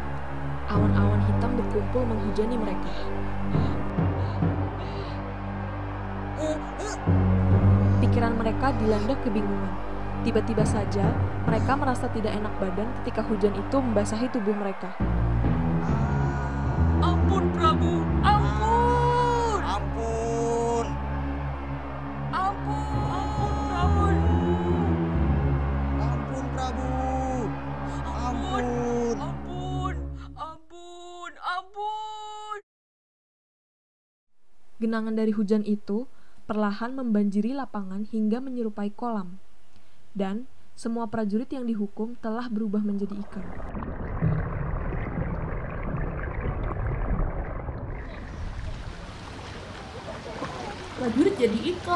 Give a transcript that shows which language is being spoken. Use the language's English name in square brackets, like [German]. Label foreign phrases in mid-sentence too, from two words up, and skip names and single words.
[Indonesian] Awan-awan hitam berkumpul menghujani mereka. Pikiran mereka dilanda kebingungan. Tiba-tiba saja, mereka merasa tidak enak badan ketika hujan itu membasahi tubuh mereka. Ampun, Prabu! Ampun! Ampun! Ampun! Ampun, Prabu! Ampun, Prabu! Ampun! Ampun! Ampun! Ampun! Genangan dari hujan itu perlahan membanjiri lapangan hingga menyerupai kolam. Dan semua prajurit yang dihukum telah berubah menjadi ikan. Prajurit jadi ikan.